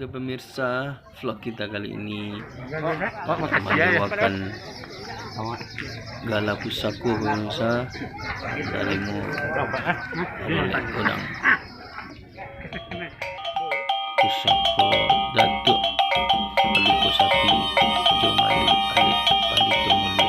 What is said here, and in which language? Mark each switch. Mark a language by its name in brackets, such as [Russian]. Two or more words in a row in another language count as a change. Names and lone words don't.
[Indonesian] pemirsa, vlog kita kali ini makasih ya. membawakan gala pusaku pemirsa dari Godang pusako Datuk Paluko Sapi Jomali Alik Pandito Mulia.